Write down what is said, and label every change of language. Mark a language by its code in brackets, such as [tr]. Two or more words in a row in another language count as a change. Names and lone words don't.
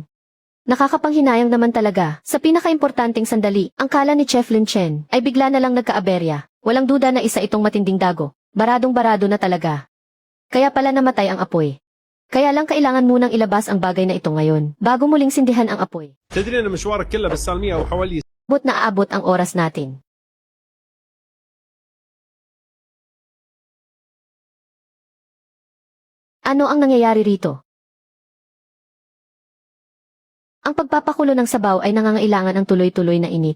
[tl] Nakakapanghinayang naman talaga. Sa pinakaimportanteng sandali, ang kalan ni Chef Lin Chen ay bigla na lang nagkaaberya. Walang duda na isa itong matinding dago. Baradong-barado na talaga. Kaya pala namatay ang apoy. Kaya lang kailangan munang ilabas ang bagay na ito ngayon, bago muling sindihan ang apoy. [ar] تدري ان مشوارك كله بالسالميه وحوالي [tl] Abot na aabot ang oras natin. Ano ang nangyayari rito? Ang pagpapakulo ng sabaw ay nangangailangan ng tuloy-tuloy na init.